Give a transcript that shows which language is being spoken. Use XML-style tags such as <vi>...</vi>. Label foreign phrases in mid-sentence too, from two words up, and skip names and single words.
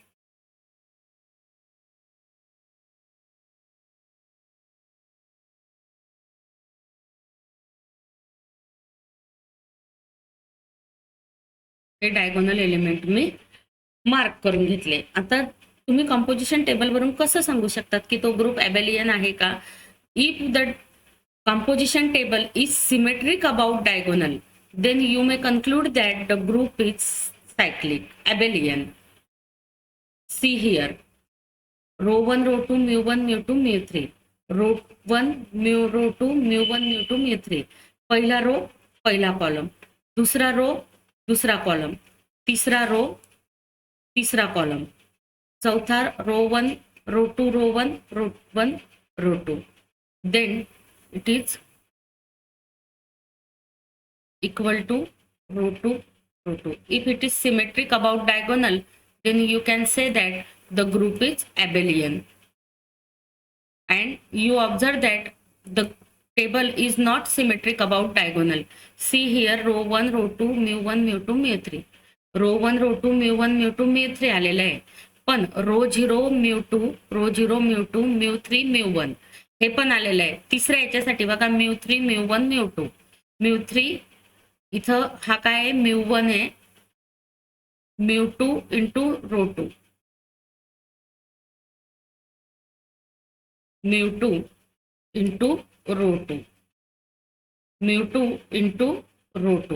<mr>हे</mr> <en>diagonal element</en> <mr>मी मार्क करून घेतले. आता तुम्ही कंपोजिशन टेबलवरून कसं सांगू शकतात की तो</mr> <en>group abelian</en> <mr>आहे का.</mr> <en>If the composition table is symmetric about diagonal, then you may conclude that the group is cyclic, abelian. See here, row 1, row 2, mu 1, mu 2, mu 3. Row 1, row 2, mu 1, mu 2, mu 3.</en> <mr>पहिला रो, पहिला कॉलम. दूसरा रो, दूसरा कॉलम. तीसरा रो, तीसरा कॉलम. चौथा रो 1, रो 2, रो 1, रो 1, रो 2.</mr> <en>Then it is equal to row 2, row 2. If it is symmetric about diagonal, then you can say that the group is abelian. And you observe that the table is not symmetric about diagonal. See here, row 1, row 2, mu 1, mu 2, mu 3. Row 1, row 2, mu 1, mu 2, mu 3</en> <mr>आलेलं आहे. पण रो 0, mu 2, रो 0, mu 2, mu 3, mu 1 हे पण आलेलं आहे. तिसऱ्या याच्यासाठी बघा, mu 3, mu 1, mu 2. mu 3 इथं हा काय आहे, म्यू 1 आहे,</mr> <en>mu 2 into row 2, mu 2 into row 2, mu 2 into row 2.</en>